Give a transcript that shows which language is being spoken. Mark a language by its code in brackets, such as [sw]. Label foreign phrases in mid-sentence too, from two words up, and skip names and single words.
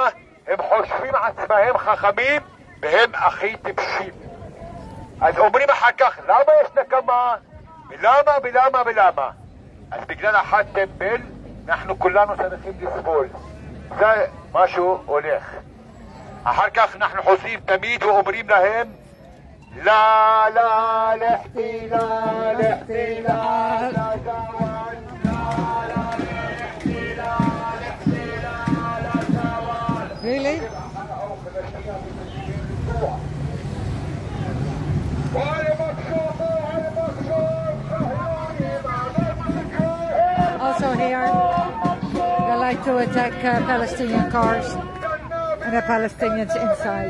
[he] הם חושבים עצמם חכמים והם הכי טיפשים. אז אומרים אחר כך, למה יש נקמה? ולמה? אז בגלל אחד טמבל, אנחנו כולנו צריכים לסבול. זה משהו הולך. אחר כך אנחנו חוזרים תמיד ואומרים להם, [ar] لا الاحتلال احتلال [en] Really? Also here, they like to attack Palestinian cars and the Palestinians inside.